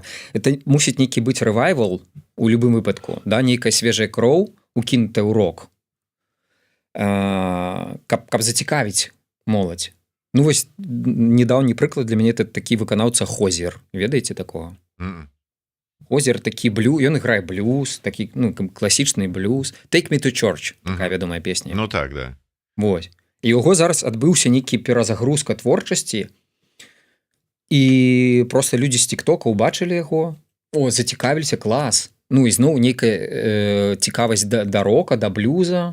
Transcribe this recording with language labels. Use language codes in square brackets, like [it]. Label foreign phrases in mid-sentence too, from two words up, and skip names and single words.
[be] Это мусіць нейкі быць рэвайвал у любым выпадку, да, нейкая свежая кроў укінутая ў рок, каб зацікавіць моладзь. Ну вось недаўні прыклад для мяне это такі выканаўца Хозер. Ведаеце такого? Хозер такі ён іграе блюз, такі, ну, класічны блюз. [en] Take me to church, [be] такая вядомая песня. Ну так, да. Вось. І яго зараз адбыўся нейкі перазагрузка творчасці, і просто людзі з тиктока убачылі яго, зацікавіліся, клас. Ну і зноў нейкая цікавасць да рока, да блюза.